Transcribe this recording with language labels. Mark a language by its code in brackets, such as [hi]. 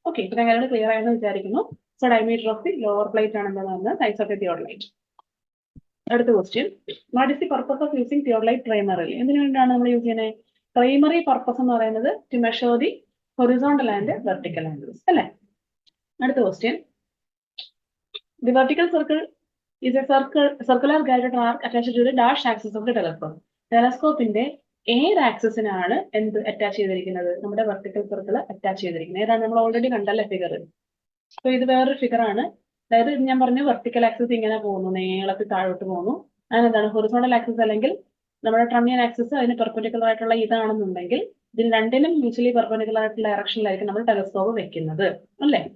[ml] Okay, ഇത്രയും കാര്യങ്ങൾ clear ആയെന്ന് വിചാരിക്കുന്നു. So diameter of the lower plate ആണെന്ന് പറയുന്നത് സൈസ് ഓഫ് ദി തിയോഡലൈറ്റ്. അടുത്ത question, [en] What is the purpose of using theodolite primarily? [ml] എന്തിനു വേണ്ടിയാണ് നമ്മൾ യൂസ് ചെയ്യുന്നത്? പ്രൈമറി പർപ്പസ് എന്ന് പറയുന്നത് [en] to measure the horizontal and vertical angles [ml] അല്ലേ. അടുത്ത question, [en] The vertical circle is a circular guided arc attached to the dash axis of the telescope. [ml] ടെലസ്കോപ്പിന്റെ ഏത് ആക്സിസിനാണ് എന്ത് അറ്റാച്ച് ചെയ്തിരിക്കുന്നത്? നമ്മുടെ വെർട്ടിക്കൽ സർക്കിൾ അറ്റാച്ച് ചെയ്തിരിക്കുന്നത്. ഏതാണ്? നമ്മൾ ഓൾറെഡി കണ്ടല്ലേ ഫിഗർ. അപ്പൊ ഇത് വേറൊരു ഫിഗർ ആണ്. അതായത് ഞാൻ പറഞ്ഞു വെർട്ടിക്കൽ ആക്സിസ് ഇങ്ങനെ പോകുന്നു, നീളത്തിൽ താഴോട്ട് പോകുന്നു. അതിനെന്താണ് ഹൊറിസോണ്ടൽ ആക്സിസ് അല്ലെങ്കിൽ നമ്മുടെ ട്രണ്യൻ ആക്സിസ് അതിന് പെർപെൻഡിക്കുലർ ആയിട്ടുള്ള ഇതാണെന്നുണ്ടെങ്കിൽ ഇതിന് രണ്ടിനും മ്യൂച്വലി പെർപെൻഡിക്കുലർ ആയിട്ടുള്ള ഡയറക്ഷനിലായിരിക്കും നമ്മൾ ടെലസ്കോപ്പ് വെക്കുന്നത് അല്ലേ.